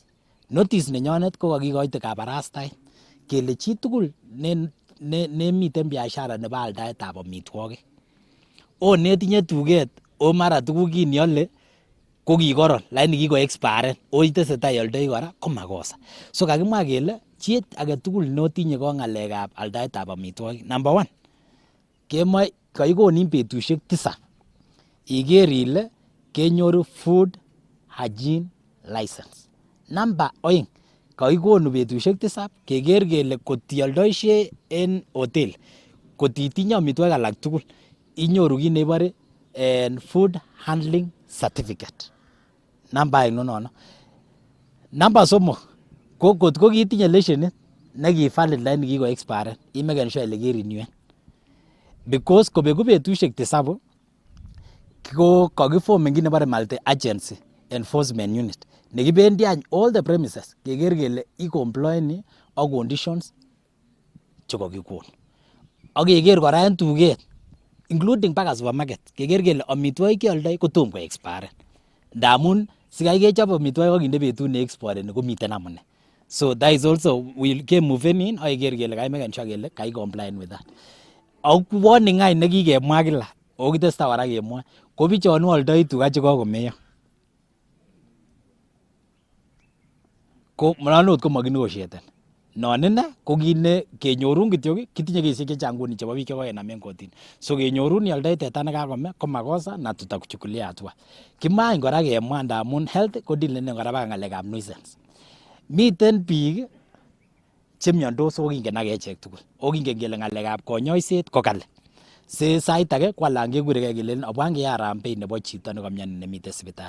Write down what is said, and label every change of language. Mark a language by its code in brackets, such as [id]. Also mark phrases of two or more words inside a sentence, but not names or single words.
[kln] Notice nenyonet ko kakikoite kabarastaet kele chitugul nemiten biashara nebo aldaetab amitwogik netinye tuget mara tuguk kiniole ko kikoron lakini kiko-exparen itesetai ioldoi kora ko makosa. So kakimwa kele chi agetugul notinye ko ng'alekab aldaetab amitwogik, number 1 kemoe kakikonin betusiek 7 iker ile kenyoru [en] food hygiene license. [kln] Number 2 kakikonu betusiek 7 keker kele kotioldoisie en hotel kotitinye amitwogik alak tugul inyoru kit nebore [en] food handling certificate. [kln] Namba aeng nono. Namba 3 ko kotko kitinye leshenit nekivalid lakini kiko-exparen imeken sure ile kerenewen. Because kobeku betusiek 7 ko kakiformen kit nebore [en] multi agency enforcement unit [kln] nekibendi [en] any all the premises [kln] keker kele ikomploeni ak conditions chekokikon. Ak keker kora en tuget including mpaka supermarket keker kele amitwogik cheoldoi kotom ko-exparen. Ndamun sikai kechop amitwogik akinde betut ne-exporeni komiten amune. [en] So that is also [kln] kemoven in ak keker kele kaimeken sure kele kai-comply [en] with that. [kln] Ak [en] warning any [kln] nekikemwa kila ako kitestai kora kemwoe ko bichon oldoi tuga chekokomeyo ko monot ko makinegotiaten. Non ine ko kit ne kenyorun kityo kitinye kesisiek chechang nguni chebo biik chekokenam en kotini. So kenyorun ioldoi teta nekakome ko makosa [sw] na tutakuchukulia hatua. [kln] Kimach kora kemwa ndamun health ko dilenen kora baka ng'alekab nuisance. Miten biik chemiondos ko kingen ak echek tugul. O kingen kele ng'alekab konyoiset ko kali. Se sait age ko alan kekuregei kelen obwan keyarambe nebo chito nekamyoni nemiten sipitali.